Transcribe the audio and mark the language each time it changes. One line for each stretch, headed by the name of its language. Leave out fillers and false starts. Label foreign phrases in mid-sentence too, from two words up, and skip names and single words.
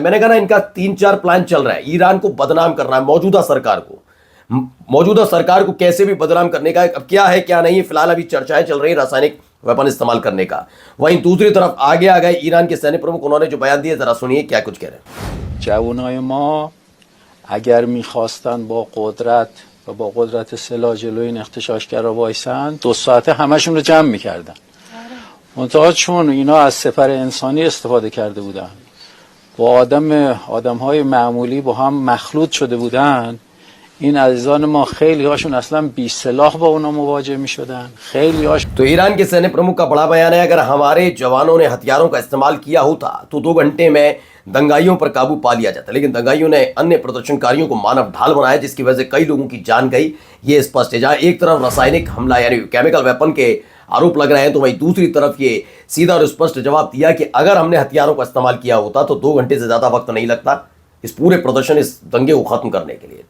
Hindi: मैंने कहा ना, इनका 3-4 प्लान चल रहा है। ईरान को बदनाम करना है, मौजूदा सरकार को कैसे भी बदनाम करने का। अब क्या है क्या नहीं है, फिलहाल अभी चर्चाएं चल रही है रासायनिक वेपन इस्तेमाल करने का। वहीं दूसरी तरफ आगे आ गए ईरान के सैन्य प्रमुख, उन्होंने जो बयान दिए जरा सुनिए क्या कुछ कह रहे हैं।
Persian: जवानों ما اگر میخواستن با قدرت و با قدرت سلاح جلوی این اغتشاشگرا وایسن 2 ساعته همشون رو جمع میکردن. منتها چون اینا از سپر انسانی استفاده کرده بودن، با آدم‌های معمولی با هم مخلوط شده بودن، این عزیزان ما خیلی هاشون اصلا بی سلاح با اونا مواجه می شدن. خیلی هاش
Hindi: तो ईरान के सैन्य प्रमुख का बड़ा बयान है, अगर हमारे जवानों ने हथियारों का इस्तेमाल किया होता तो 2 घंटे में दंगाइयों पर काबू पा लिया जाता, लेकिन दंगाइयों ने अन्य प्रदर्शनकारियों को मानव ढाल बनाया, जिसकी वजह से कई लोगों की जान गई। ये स्पष्ट है, जहां एक तरफ रासायनिक हमला यानी
English: chemical weapon
Hindi: के आरोप लग रहे हैं, तो वहीं दूसरी तरफ ये सीधा और स्पष्ट जवाब दिया कि अगर हमने हथियारों का इस्तेमाल किया होता तो 2 घंटे से ज्यादा वक्त नहीं लगता इस पूरे प्रदर्शन, इस दंगे को खत्म करने के लिए।